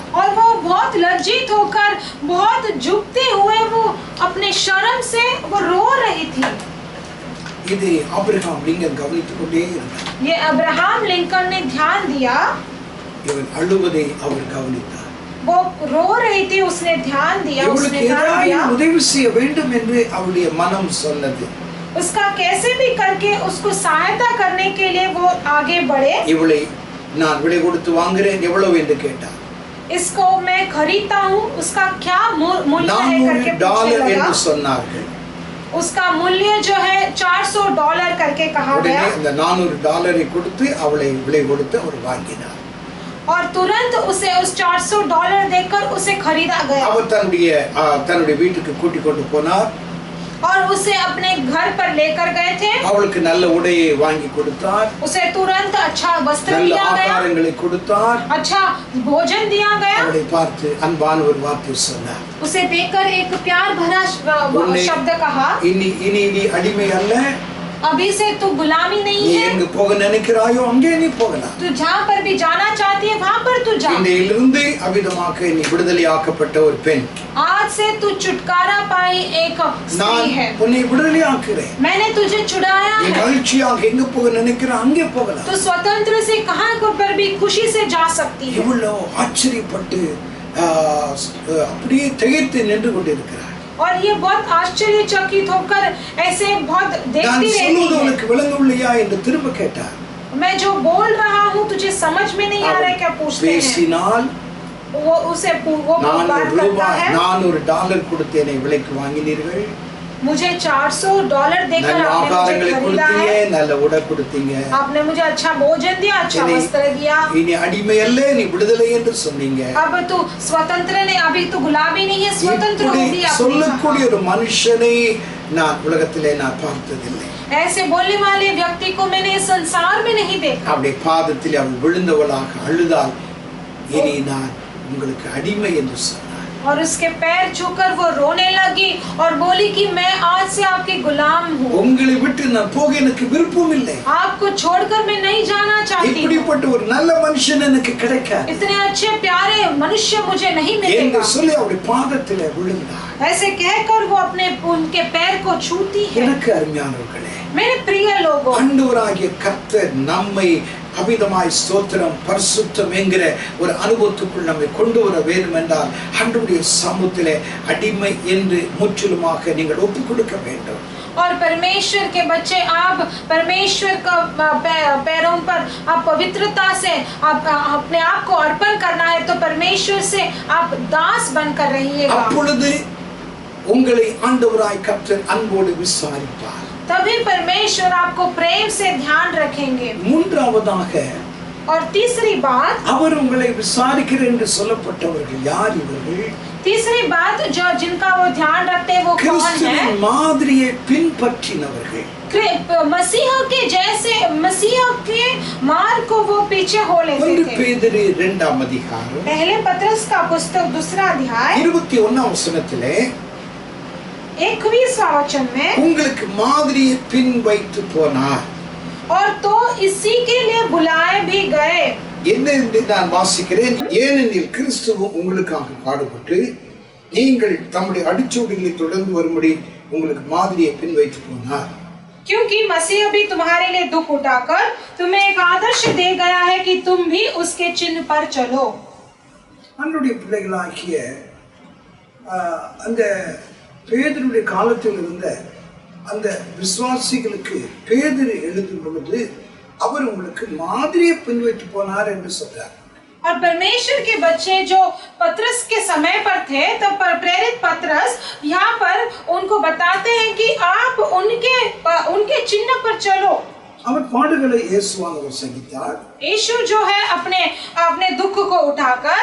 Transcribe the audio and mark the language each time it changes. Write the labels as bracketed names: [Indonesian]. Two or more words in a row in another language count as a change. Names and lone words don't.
[Hindi] और वो बहुत लज्जित होकर बहुत झुकते हुए वो अपने शर्म से वो रो रही थी। [Tamil] இது ஆபிரகாம் லிங்கன் கவனித்துக் கொண்டே இருந்தார். [Hindi] ये अब्राहम लिंकन ने ध्यान दिया। [Tamil] இவன் அழுவதை அவர் கவனித்தார். [Hindi] वो रो रही थी उसने ध्यान दिया। उसने ध्यान दिया [Tamil] உதவி செய்ய வேண்டும் என்று அவளுடைய மனம் சொன்னது. [Hindi] उसका कैसे भी करके उसको सहायता करने के लिए वो आगे बढ़े। [Tamil] இவளை நான் விலை கொடுத்து வாங்குறேன் எவ்வளவு என்று கேட்டார். [Hindi] इसको मैं खरीदता हूँ उसका क्या मूल्य है करके [Tamil] $400 என்று சொன்னார்கள். [Hindi] उसका मूल्य जो है $400 करके कहा गया। [Tamil] அந்த $400 கொடுத்து அவளை விலை கொடுத்து அவர் வாங்கினார். [Hindi] और तुरंत उसे उस $400 देकर उसे खरीदा गया। [Tamil] அவர் தன்னுடைய வீட்டுக்கு கூட்டி கொண்டு போனார். [Hindi] और उसे अपने घर पर लेकर गए थे। [Tamil] அவளுக்கு நல்ல உடையை வாங்கி கொடுத்தார். [Hindi] उसे तुरंत अच्छा वस्त्र दिया गया। [Tamil] ஆகாரங்களை கொடுத்தார். [Hindi] अच्छा भोजन दिया गया। [Tamil] அவளை பார்த்து அன்பான ஒரு வார்த்தை சொன்னார். [Hindi] उसे देखकर एक प्यार भरा शब्द कहा। [Tamil] இனி நீ அடிமை அல்ல. [Hindi] अभी से तू गुलामी नहीं है। [Tamil] எங்க போக நினைக்கிறாயோ அங்கே நீ போகலாம். [Hindi] तू जहाँ पर भी जाना चाहती है वहाँ पर तू जा। [Tamil] இன்றையிலிருந்து அவிதமாக நீ விடுதலையாக்கப்பட்ட ஒரு பெண். [Hindi] आज से तू छुटकारा पाई एक स्त्री है। [Tamil] நான் உன்னை விடுதலையாக்குறேன். [Hindi] मैंने तुझे छुड़ाया [Tamil] நீ [Hindi] है। [Tamil] மகிழ்ச்சியாக எங்க போக நினைக்கிற அங்கே போகலாம். [Hindi] तू स्वतंत्र से कहाँ पर भी खुशी से जा सकती है। [Tamil] இவ்வளோ ஆச்சரியப்பட்டு அப்படியே திகைத்து நின்று கொண்டிருக்கிறார். [Hindi] और ये बहुत आश्चर्यचकित होकर ऐसे बहुत देखती [Tamil] நான் [Hindi] रहती [Tamil] சொல்வது [Hindi] है। [Tamil] உனக்கு விளங்கவில்லையா என்று திரும்ப கேட்டார். [Hindi] मैं जो बोल रहा हूँ तुझे समझ में नहीं आ रहा है क्या पूछते हैं। [Tamil] பேசினால் [Hindi] वो उसे वो बात करता है। [Tamil] $400 கொடுத்தேனே விலைக்கு வாங்கினீர்கள். [Hindi] मुझे $400 देकर [Tamil] நல்ல [Hindi] आपने मुझे [Tamil] ஆகாரங்களை [Hindi] खरीदा [Tamil] கொடுத்தீங்க, [Hindi] है। [Tamil] நல்ல உடை கொடுத்தீங்க. [Hindi] आपने मुझे अच्छा भोजन दिया, अच्छा वस्त्र दिया। [Tamil] இனி அடிமை அல்ல நீ விடுதலை என்று சொன்னீங்க. [Hindi] अब तू स्वतंत्र नहीं, अभी तू गुलामी नहीं है, स्वतंत्र हो गया। [Tamil] சொல்லக்கூடிய ஒரு மனுஷனை நான் உலகத்திலே நான் பார்த்ததில்லை. [Hindi] ऐसे बोलने वाले व्यक्ति को मैंने इस संसार में नहीं देखा। [Tamil] அவருடைய பாதத்தில் அவள் விழுந்தவளாக அழுதாள். இனி நான் உங்களுக்கு அடிமை என்று சொன்னார். [Hindi] और उसके पैर छूकर वो रोने लगी और बोली कि मैं आज से आपकी गुलाम हूँ। [Tamil] உங்களை விட்டு நான் போக எனக்கு விருப்பம் இல்லை. [Hindi] आपको छोड़कर मैं नहीं जाना चाहती हूँ। [Tamil] இப்படிப்பட்ட ஒரு நல்ல மனுஷன் எனக்கு கிடைக்காது. [Hindi] इतने अच्छे प्यारे मनुष्य मुझे नहीं [Tamil] என்று [Hindi] मिलेगा। [Tamil] சொல்லி அவருடைய பாதத்தில் விழுந்தார். [Hindi] ऐसे कहकर वो अपने उनके पैर को छूती है। [Tamil] எனக்கு அருமையானவர்களே, [Hindi] मेरे प्रिय लोगों, [Tamil] ஆண்டவராகிய கர்த்தர் நம்மை அபிதமாய் ஸ்தோத்திரம் பரிசுத்தம் என்கிற ஒரு அனுபவத்துக்குள் நம்மை கொண்டு வர வேண்டும் என்றால் ஆண்டவருடைய சமூகத்திலே அடிமை என்று முற்றிலுமாக நீங்கள் ஒப்புக் கொடுக்க வேண்டும். [Hindi] और परमेश्वर के बच्चे आप परमेश्वर का पैरों पर आप पवित्रता से आप अपने आप को अर्पण करना है तो परमेश्वर से आप दास बनकर रहिएगा। [Tamil] அப்பொழுது உங்களை ஆண்டவராய் கர்த்தர் அன்போடு விசாரிப்பார். [Hindi] तभी परमेश्वर आपको प्रेम से ध्यान रखेंगे। [Tamil] மூன்றாவதாக [Hindi] और तीसरी बात, [Tamil] அவர் உங்களை விசாரிக்கிறார் என்று சொல்லப்பட்டவர்கள் யார் இவர்கள்? [Hindi] तीसरी बात जो जिनका वो ध्यान रखते हैं वो कौन है? [Tamil] கிறிஸ்துவின் மாதிரியை பின்பற்றினவர்கள். [Hindi] मसीह के जैसे मसीह के मार्ग को वो पीछे हो लेते थे. [Tamil] பேதுரு 2ஆம் அதிகாரம் [Hindi] पहले पत्रस का पुस्तक 2 अध्याय [Tamil] 21ஆம் வசனத்திலே [Hindi] 21वां वचन में [Tamil] உங்களுக்கு மாதிரியை பின் வைத்து போனார். [Hindi] और तो इसी के लिए बुलाए भी गए. [Tamil] என்ன என்று நான் வாசிக்கிறேன். ஏனெனில் கிறிஸ்து உங்களுக்காக பாடுபட்டு நீங்கள் தம்முடைய அடிச்சுவடுகளை தொடர்ந்து வரும்படி உங்களுக்கு மாதிரியை பின் வைத்து போனார். [Hindi] क्योंकि मसीह भी तुम्हारे लिए दुख उठाकर तुम्हें एक आदर्श दे गया है कि तुम भी उसके चिन्ह पर चलो. [Tamil] அன்றைய பிள்ளைகளாகிய அந்த பேதுருடைய காலத்தில் இருந்த அந்த விசுவாசிகளுக்கு பேதுரு எழுதும் பொழுது அவர் உங்களுக்கு மாதிரியை பின்வைத்து போனார் என்று சொல்றார். [Hindi] और परमेश्वर के बच्चे जो पत्रस के समय पर थे तब पर प्रेरित पत्रस यहाँ पर उनको बताते हैं कि आप उनके चिन्ह पर चलो. [Tamil] அவர் பாடுகளை இயேசுவானவர் சகித்தார். [Hindi] यीशु जो है अपने दुख को उठाकर